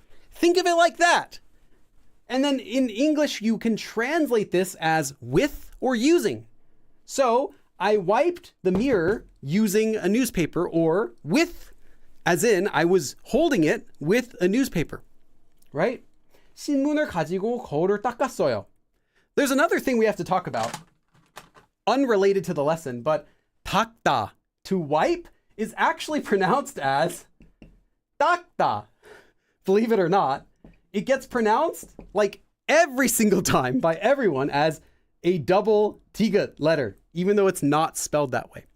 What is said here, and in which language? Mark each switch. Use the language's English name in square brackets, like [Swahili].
[English] Think of it like that. And then in English, you can translate this as with or using. So I wiped the mirror using a newspaper, or with, as in I was holding it with a newspaper, right? [Korean] 신문을 가지고 거울을 닦았어요. [English] There's another thing we have to talk about, unrelated to the lesson, but 닦다, to wipe, is actually pronounced as 닦다. Believe it or not, it gets pronounced like every single time by everyone as a double tigat letter, even though it's not spelled that way.